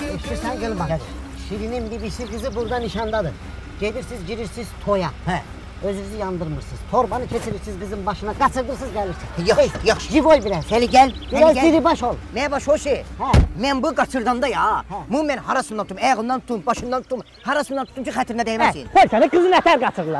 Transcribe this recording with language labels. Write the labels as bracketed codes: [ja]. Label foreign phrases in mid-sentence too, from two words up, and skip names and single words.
[tr] İşte sen gel bak. [az] Şirinin bibisi kızı burada nişandadır. Gelirsiniz, girirsiniz toya. Özünüzü yandırmırsınız. Torbanı keçirirsiniz kızın başına, qaçırdırsınız gəlirsiniz. Yaxşı. Jivoy biraz. Səni gəl. Biraz diribaş ol. Nə baş o şey? Mən bu qaçırdanda ya, bu mən harasından tutum, ayağından tutum, başından tutum, harasından tutum ki xətrinə dəyməsin. Səni qızı nətər qaçırırlar?